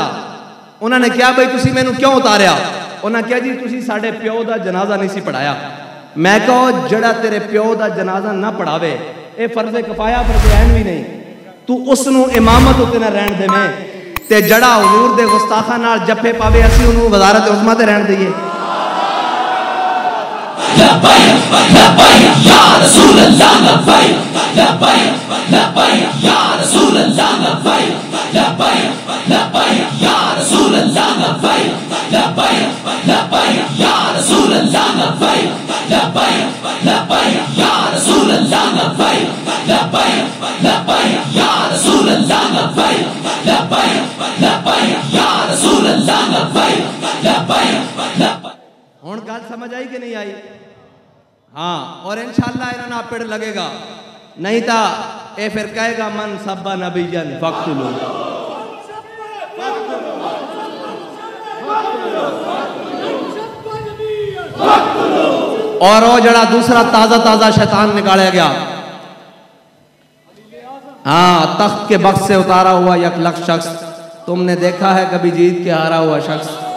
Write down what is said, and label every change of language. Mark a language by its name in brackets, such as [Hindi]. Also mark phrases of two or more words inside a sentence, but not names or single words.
[Punjabi] انہوں نے کہا بھائی تسی مینوں کیوں اتاریا؟ انہوں نے کہا جی تسی ساڈے پیو دا جنازہ نہیں سی پڑھایا. میں کہو جیہڑا تیرے پیو دا جنازہ نہ پڑھاوے یہ فرض کفایہ فرض عین بھی نہیں، تو اسنوں امامت اتے نہ رہن دیویں تے جیہڑا حضور دے گستاخاں نال جپھے پاوے اسی انہوں نے وزارت عظمیٰ تے رہن دئیے. [Arabic] لبيك لبيك يا رسول الله لبيك لبيك لبيك يا رسول الله لبيك لبيك لبيك يا رسول الله لبيك لبيك لبيك يا رسول الله لبيك لبيك لبيك يا رسول الله لبيك لبيك لبيك يا رسول الله لبيك لبيك لبيك يا رسول الله لبيك لبيك لبيك. [Punjabi] ہن گل سمجھ آئی کہ نہیں آئی? ہاں، اور ان شاء اللہ انہاں نا پیڑ لگے گا، نہیں تو یہ فیر کہے گا [Arabic] من سب نبيا فاقتلوه. [Urdu] اور وہ جیہڑا دوسرا تازہ تازہ شیطان نکالا گیا، ہاں، تخت کے بخش سے اتارا ہوا ایک لکھ شخص، تم نے دیکھا ہے کبھی جیت کے ہارا ہوا شخص?